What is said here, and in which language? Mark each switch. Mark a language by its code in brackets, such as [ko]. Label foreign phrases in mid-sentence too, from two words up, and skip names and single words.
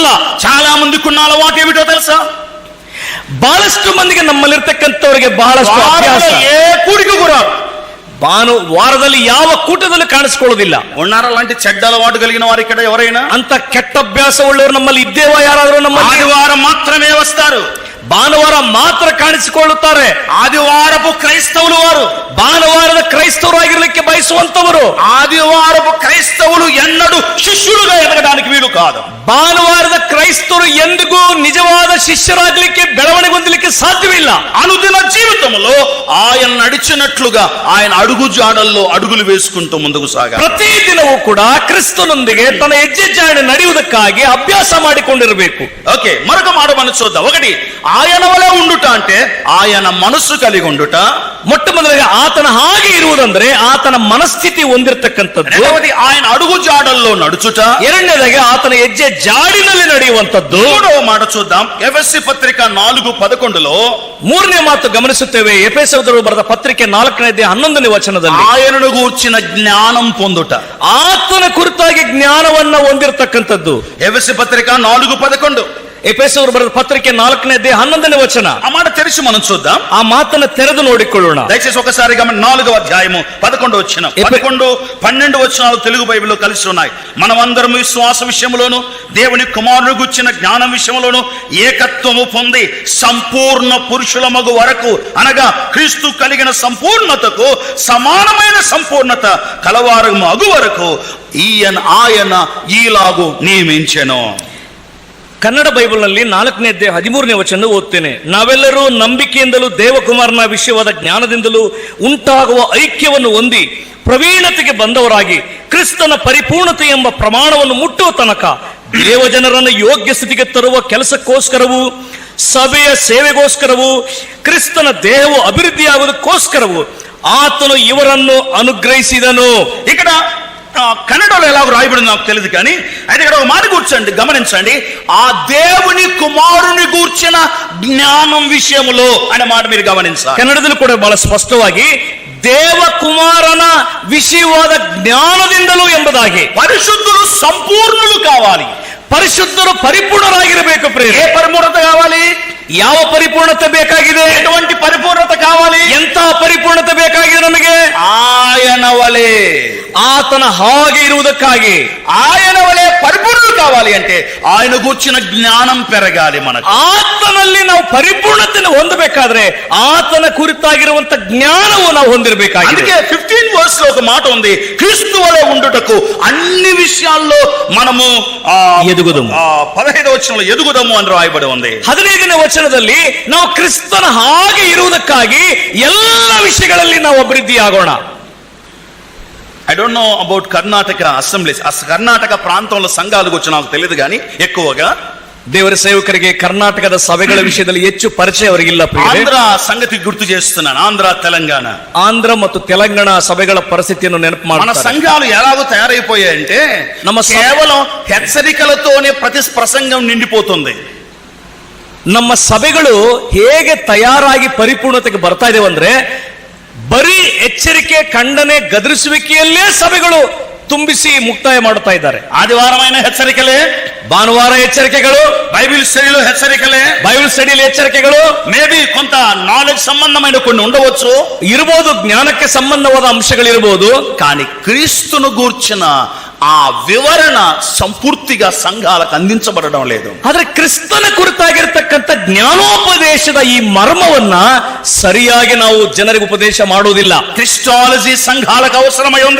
[te] చాలా మందికి ఉన్న అలవాటు ఏమిటో తెలుసా? [kn] ಬಹಳಷ್ಟು ಮಂದಿಗೆ ನಮ್ಮಲ್ಲಿರ್ತಕ್ಕಂಥವರಿಗೆ ಬಹಳಷ್ಟು ಅಭ್ಯಾಸ. [te] ఏ కూడికి కూడా [kn] ವಾರದಲ್ಲಿ ಯಾವ ಕೂಟದಲ್ಲಿ ಕಾಣಿಸ್ಕೊಳ್ಳೋದಿಲ್ಲ. [te] ఉన్నారా అలాంటి చెడ్డ అలవాటు కలిగిన వారు ఇక్కడ ఎవరైనా? [kn] ಅಂತ ಕೆಟ್ಟ ಅಭ್ಯಾಸ ಉಳ್ಳವರು ನಮ್ಮಲ್ಲಿ ಇದ್ದೇವಾ ಯಾರಾದರೂ? ನಮ್ಮಲ್ಲಿ [te] ఆదివారం మాత్రమే వస్తారు, [kn] ಭಾನುವಾರ ಮಾತ್ರ ಕಾಣಿಸಿಕೊಳ್ಳುತ್ತಾರೆ. [te] ఆదివారపు క్రైస్తవులు వారు [kn] ಭಾನುವಾರದ ಕ್ರೈಸ್ತವರು ಆಗಿರ್ಲಿಕ್ಕೆ ಬಯಸುವಂತವರು. [te] ఆదివారపు క్రైస్తవులు ఎన్నడూ శిష్యులుగా ఎదగడానికి వీలు కాదు. [kn] ಭಾನುವಾರದ ಕ್ರೈಸ್ತರು ಎಂದಿಗೂ ನಿಜವಾದ ಶಿಷ್ಯರಾಗಲಿಕ್ಕೆ ಬೆಳವಣಿಗೆ ಹೊಂದಲಿಕ್ಕೆ ಸಾಧ್ಯವಿಲ್ಲ. [te] అనుదిన జీవితంలో ఆయన నడిచినట్లుగా ఆయన అడుగు జాడల్లో అడుగులు వేసుకుంటూ ముందుకు సాగాలి. [kn] ಪ್ರತಿ ದಿನವೂ ಕೂಡ ಕ್ರಿಸ್ತನೊಂದಿಗೆ ತನ್ನ ಹೆಜ್ಜೆ ಜಾಡಿ ನಡೆಯುವುದಕ್ಕಾಗಿ ಅಭ್ಯಾಸ ಮಾಡಿಕೊಂಡಿರಬೇಕು. [te] ఓకే, మరొక మాట మనం చూద్దాం. ఒకటి, ఆయన వలె ఉండుట అంటే ఆయన మనస్సు కలిగి ఉండుట. [kn] ಮೊಟ್ಟ ಮೊದಲಿಗೆ ಆತನ ಹಾಗೆ ಇರುವುದಂದ್ರೆ ಆತನ ಮನಸ್ಥಿತಿ ಹೊಂದಿರತಕ್ಕಂಥದ್ದು. [te] రెండవది ఆయన అడుగు జాడల్లో నడుచుట. [kn] ಎರಡನೇದಾಗಿ ಆತನ ಹೆಜ್ಜೆ ಜಾಡಿನಲ್ಲಿ ನಡೆಯುವಂಥದ್ದು. [te] మూడవ మాట చూద్దాం. ఎఫెసీ పత్రిక 4:11లో [kn] ಮೂರನೇ ಮಾತು ಗಮನಿಸುತ್ತೇವೆ. ಎಫೆಸದವರು ಬರೆದ ಪತ್ರಿಕೆ 4:11 ವಚನದಲ್ಲಿ [te] ఆయనను గూర్చిన జ్ఞానం పొందుట. [kn] ಆತನ ಕುರಿತಾಗಿ ಜ್ಞಾನವನ್ನ ಹೊಂದಿರತಕ್ಕಂಥದ್ದು. [te] ఎఫెసీ పత్రిక 4:11. [kn] ಎಫೆಸದವರು ಬರೆದ ಪತ್ರಿಕೆ 4:11 ವಚನ. [te] ఆ మాట తెరిచి మనం చూద్దాం. [kn] ಆ ಮಾತನ್ನ ತೆರೆದು ನೋಡಿಕೊಳ್ಳೋಣ. [te] దయచేసి ఒకసారి 4వ అధ్యాయము 11 వచనం, 11, 12 వచనాలు తెలుగు బైబిల్లో కలిసి ఉన్నాయి. మనమందరం విశ్వాస విషయంలోను దేవుని కుమారుని గుర్చిన జ్ఞానం విషయంలోను ఏకత్వము పొంది సంపూర్ణ పురుషులమగు వరకు, అనగా క్రీస్తు కలిగిన సంపూర్ణతకు సమానమైన సంపూర్ణత కలవారము అగు వరకు ఆయన ఈలాగు నియమించెను. [kn] ಕನ್ನಡ ಬೈಬಲ್ನಲ್ಲಿ 4:13 ವಚನ ಓದ್ತೇನೆ. ನಾವೆಲ್ಲರೂ ನಂಬಿಕೆಯಿಂದಲೂ ದೇವಕುಮಾರನ ವಿಷಯವಾದ ಜ್ಞಾನದಿಂದಲೂ ಉಂಟಾಗುವ ಐಕ್ಯವನ್ನು ಹೊಂದಿ ಪ್ರವೀಣತೆಗೆ ಬಂದವರಾಗಿ ಕ್ರಿಸ್ತನ ಪರಿಪೂರ್ಣತೆ ಎಂಬ ಪ್ರಮಾಣವನ್ನು ಮುಟ್ಟುವ ತನಕ ದೇವಜನರನ್ನು ಯೋಗ್ಯ ಸ್ಥಿತಿಗೆ ತರುವ ಕೆಲಸಕ್ಕೋಸ್ಕರವೂ ಸಭೆಯ ಸೇವೆಗೋಸ್ಕರವೂ ಕ್ರಿಸ್ತನ ದೇಹವು ಅಭಿವೃದ್ಧಿಯಾಗುವುದಕ್ಕೋಸ್ಕರವೂ ಆತನು ಇವರನ್ನು ಅನುಗ್ರಹಿಸಿದನು. [te] ఇక్కడ కన్నడలో ఎలా రాయబడింది నాకు తెలియదు, కానీ అయితే ఇక్కడ ఒక మాట కూర్చోండి, గమనించండి. ఆ దేవుని కుమారుని గూర్చిన జ్ఞానం విషయములో అనే మాట మీరు గమనించాలి. [kn] ಕನ್ನಡದಲ್ಲಿ ಕೂಡ ಬಹಳ ಸ್ಪಷ್ಟವಾಗಿ ದೇವಕುಮಾರನ ವಿಷಯವಾದ ಜ್ಞಾನದಿಂದಲೂ ಎಂಬುದಾಗಿ. [te] పరిశుద్ధులు సంపూర్ణులు కావాలి, [kn] ಪರಿಶುದ್ಧರು ಪರಿಪೂರ್ಣರಾಗಿರಬೇಕು. [te] ఏ పరిపూర్ణత కావాలి? [kn] ಯಾವ ಪರಿಪೂರ್ಣತೆ ಬೇಕಾಗಿದೆ? [te] ఎటువంటి పరిపూర్ణత కావాలి? [kn] ಎಂತಹ ಪರಿಪೂರ್ಣತೆ ಬೇಕಾಗಿದೆ ನಮಗೆ? [te] ఆయన వలే, [kn] ಆತನ ಹಾಗೆ ಇರುವುದಕ್ಕಾಗಿ. [te] ఆయన వలే పరిపూర్ణులు కావాలి అంటే ఆయన గూర్చిన జ్ఞానం పెరగాలి మనకు. [kn] ಆತನಲ್ಲಿ ನಾವು ಪರಿಪೂರ್ಣತೆಯನ್ನು ಹೊಂದಬೇಕಾದ್ರೆ ಆತನ ಕುರಿತಾಗಿರುವಂತ ಜ್ಞಾನವು ನಾವು ಹೊಂದಿರಬೇಕಾಗಿದೆ. [te] అందుకే 15 verse లో ఒక మాట ఉంది, క్రీస్తు వలె ఉండుటకు అన్ని విషయాల్లో మనము ఎదుగుదము. 15వ వచనంలో ఎదుగుదము అని రాయబడి ఉంది. [kn] 15ನೇ ವಚನದಲ್ಲಿ ನಾವು ಕ್ರಿಸ್ತನ ಹಾಗೆ ಇರುವುದಕ್ಕಾಗಿ ಎಲ್ಲ ವಿಷಯಗಳಲ್ಲಿ ನಾವು ಅಭಿವೃದ್ಧಿ ಆಗೋಣ. [en] I don't know about Karnataka assemblies. [te] కర్ణాటక ప్రాంతంలో సంఘాల గురించి నాకు తెలియదు, కానీ ఎక్కువగా [kn] ದೇವರ ಸೇವಕರಿಗೆ ಕರ್ನಾಟಕದ ಸಭೆಗಳ ವಿಷಯದಲ್ಲಿ ಹೆಚ್ಚು ಪರಿಚಯ ಅವರಿಗಿಲ್ಲ. [te] ఆంధ్ర సంగతి గుర్తు చేస్తున్నాను. ఆంధ్ర తెలంగాణ, [kn] ಆಂಧ್ರ ಮತ್ತು ತೆಲಂಗಾಣ ಸಭೆಗಳ ಪರಿಸ್ಥಿತಿಯನ್ನು ನೆನಪು [te] మన [kn] ಮಾಡ್ತಾರೆ. [te] సంఘాలు ఎలాగో తయారైపోయాయంటే కేవలం హెచ్చరికలతోనే ప్రతి ప్రసంగం నిండిపోతుంది. [kn] ನಮ್ಮ ಸಭೆಗಳು ಹೇಗೆ ತಯಾರಾಗಿ ಪರಿಪೂರ್ಣತೆಗೆ ಬರ್ತಾ ಇದೇವಂದ್ರೆ ಬರೀ ಎಚ್ಚರಿಕೆ, ಖಂಡನೆ, ಗದರಿಸುವಿಕೆಯಲ್ಲೇ ಸಭೆಗಳು ತುಂಬಿಸಿ ಮುಕ್ತಾಯ ಮಾಡುತ್ತಾ ಇದ್ದಾರೆ. [te] ఆదివారమైన హెచ్చరికలే, [kn] ಭಾನುವಾರ ಎಚ್ಚರಿಕೆಗಳು, [en] Bible studyలో [te] హెచ్చరికలే, [en] Bible studyಯಲ್ಲಿ [kn] ಎಚ್ಚರಿಕೆಗಳು, [te] మేబీ కొంత నాలెడ్జ్ సంబంధమైన కొన్ని ఉండవచ్చు, [kn] ಇರಬಹುದು, ಜ್ಞಾನಕ್ಕೆ ಸಂಬಂಧವಾದ ಅಂಶಗಳಿರಬಹುದು. [te] కానీ క్రీస్తును గూర్చిన ఆ వివరణ సంపూర్తిగా సంఘాలకు అందించబడడం లేదు. [kn] ಆದ್ರೆ ಕ್ರಿಸ್ತನ ಕುರಿತಾಗಿರ್ತಕ್ಕಂಥ ಜ್ಞಾನೋಪದೇಶದ ಈ ಮರ್ಮವನ್ನ ಸರಿಯಾಗಿ ನಾವು ಜನರಿಗೆ ಉಪದೇಶ ಮಾಡುವುದಿಲ್ಲ. [te] క్రిస్టాలజీ సంఘాలకు అవసరమై ఉంది.